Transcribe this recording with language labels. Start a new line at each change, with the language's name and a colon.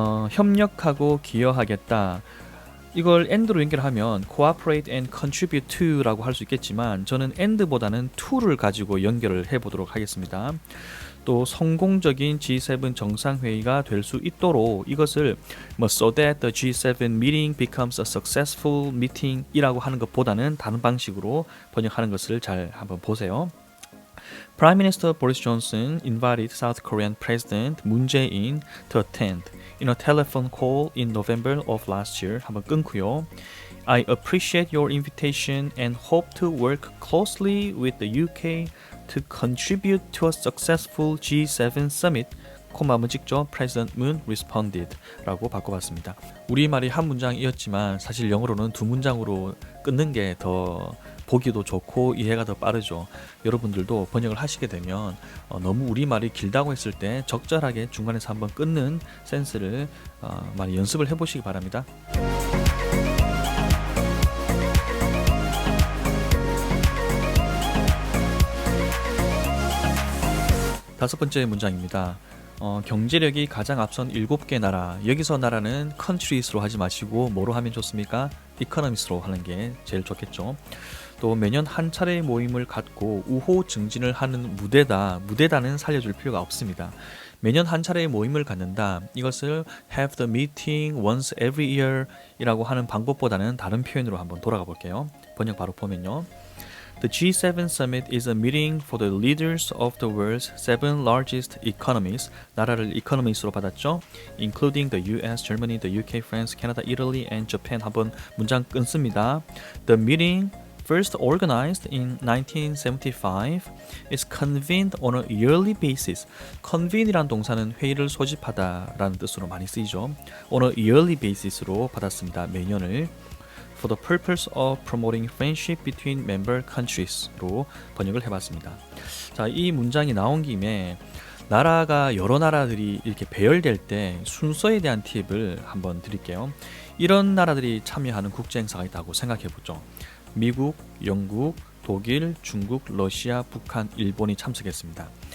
Korean: 협력하고 기여하겠다. 이걸 and로 연결하면
English: cooperate and contribute to
Korean: 라고 할 수 있겠지만 저는 and보다는 to를 가지고 연결을 해보도록 하겠습니다. 또 성공적인 G7 정상회의가 될 수 있도록 이것을
English: so that the G7 meeting becomes a successful meeting
Korean: 이라고 하는 것보다는 다른 방식으로 번역하는 것을 잘 한번 보세요.
English: Prime Minister Boris Johnson invited South Korean President Moon Jae-in to attend in a telephone call in November of last year.
Korean: 한번 끊고요.
English: I appreciate your invitation and hope to work closely with the UK to contribute to a successful G7 summit.
Korean: 콤마 한번 찍죠.
English: President Moon responded
Korean: 라고 바꿔봤습니다. 우리말이 한 문장이었지만 사실 영어로는 두 문장으로 끊는 게 더 보기도 좋고 이해가 더 빠르죠. 여러분들도 번역을 하시게 되면 너무 우리말이 길다고 했을 때 적절하게 중간에서 한번 끊는 센스를 많이 연습을 해보시기 바랍니다. 다섯 번째 문장입니다. 경제력이 가장 앞선 7개 나라. 여기서 나라는 countries로 하지 마시고 뭐로 하면 좋습니까? economies로 하는 게 제일 좋겠죠. 또 매년 한 차례의 모임을 갖고 우호 증진을 하는 무대다는 살려줄 필요가 없습니다. 매년 한 차례의 모임을 갖는다. 이것을
English: have the meeting once every year
Korean: 이라고 하는 방법보다는 다른 표현으로 한번 돌아가 볼게요. 번역 바로 보면요.
English: The G7 summit is a meeting for the leaders of the world's seven largest economies.
Korean: 나라를 economies로 받았죠.
English: Including the US, Germany, the UK, France, Canada, Italy, and Japan.
Korean: 한번 문장 끊습니다.
English: The meeting, first organized in 1975, is convened on a yearly basis.
Korean: convene이란 동사는 회의를 소집하다라는 뜻으로 많이 쓰이죠.
English: on a yearly basis
Korean: 로 받았습니다. 매년을.
English: for the purpose of promoting friendship between member countries
Korean: 로 번역을 해봤습니다. 자, 이 문장이 나온 김에 나라가 여러 나라들이 이렇게 배열될 때 순서에 대한 팁을 한번 드릴게요. 이런 나라들이 참여하는 국제 행사가 있다고 생각해 보죠. 미국, 영국, 독일, 중국, 러시아, 북한, 일본이 참석했습니다.